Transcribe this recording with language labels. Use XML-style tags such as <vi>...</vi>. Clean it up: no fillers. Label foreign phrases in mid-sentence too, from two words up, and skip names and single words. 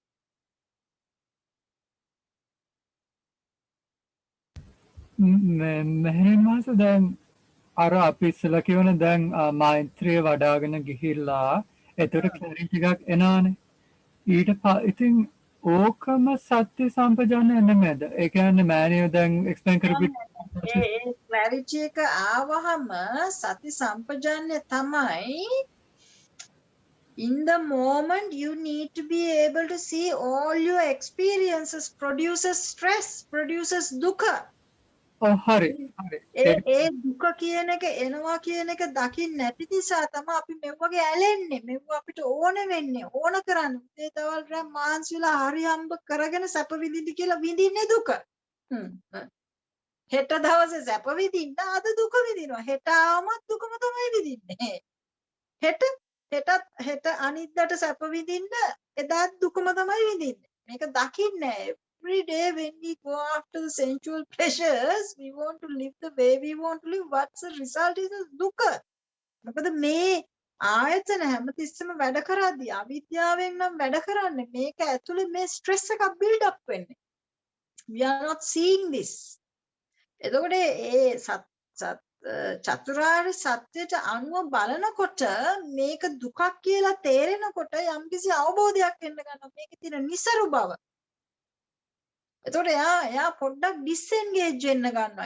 <si>මෙහෙම මාස දැන් අර අපි ඉස්සලා කියවන දැන් මෛත්‍රිය වඩාගෙන ගිහිල්ලා එතකොට ක්ලැරිටි එකක් එනවානේ. ඊට ඉතින් ඕකම සත්‍ය සම්පජන්ණය නෙමෙයිද? ඒ කියන්නේ මෑනියෝ දැන් එක්ස්ප්ලেইন කරපු ඒ ක්ලැරිටි එක ආවහම සති සම්පජන්ණය තමයි</si> <en>in the moment you need to be able to see all your experiences produces stress, produces dukkha.</en> <si>හරි. ඒ දුක කියන එක එනවා කියන එක දකින්න නැති නිසා තමයි අපි මෙවගේ ඇලෙන්නේ. මෙව අපිට ඕන වෙන්නේ, ඕන කරන්නේ. ඒ තවල් රෑ මාන්සි වෙලා හරි හම්බ කරගෙන සැප විඳින්න කියලා විඳින්නේ දුක. හෙට දවසේ සැප විඳින්න අද දුක විඳිනවා. හෙට ආවමත් දුකම තමයි විඳින්නේ. හෙට අනිද්දාට සැප විඳින්න එදාත් දුකම තමයි විඳින්නේ. මේක දකින්නේ</si> <en>every day when we go after the sensual pleasures, we want to live the way we want to live. What's the result is dukkha.</en> <si>මොකද මේ ආයතන හැමතිස්සෙම වැඩ කරද්දී අවිද්‍යාවෙන් නම් වැඩ කරන්නේ මේක ඇතුලේ මේ ස්ට්‍රෙස් එකක්</si> <en>build up</en> <si>වෙන්නේ.</si> <en>We are not seeing this.</en> <si>එතකොට ඒ චතුරාර්ය සත්‍යයට අනුව බලනකොට මේක දුකක් කියලා තේරෙනකොට යම්කිසි අවබෝධයක් එන්න ගන්නවා. මේකේ තියෙන නිසරු බව. එතකොට එයා පොඩ්ඩක් ඩිස්එන්ගේජ් වෙන්න ගන්නවා.</si>